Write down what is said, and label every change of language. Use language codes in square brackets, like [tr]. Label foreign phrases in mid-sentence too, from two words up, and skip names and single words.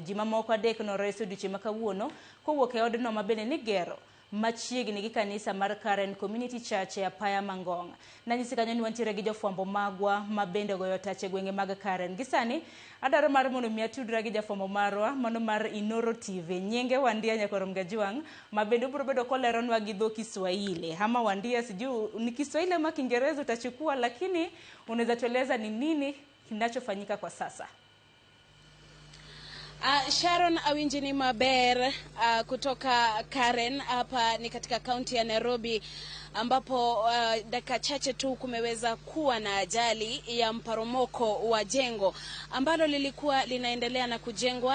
[luo] Ji mamoko adek noreso odiochieng' ma kawuono kowuok e odno ma bende nigero machiegni gi kanisa mar Karen Community Church e apaya Mangong'. Nanyisi kanyo ni wantiere gi jofwambo magwa ma bende goyo tach e gwenge mag Karen. Gisani adaro mar mondo mi atudra gi jafwambo marwa mano mar Inoro TV. Nyinge Wandia Nyakorom Gajwang' ma bende biro bedo koleronwa gi dho Kiswahili. [sw] Hama Wandia sijui ni Kiswahili ama Kiingereza utachukua, lakini unaweza tueleza ni nini kinachofanyika kwa sasa? Sharon [luo] Awinjini Maber [sw] kutoka Karen, hapa ni katika kaunti ya Nairobi, ambapo dakika chache tu kumeweza kuwa na ajali ya mparomoko wa jengo ambalo lilikuwa linaendelea na kujengwa.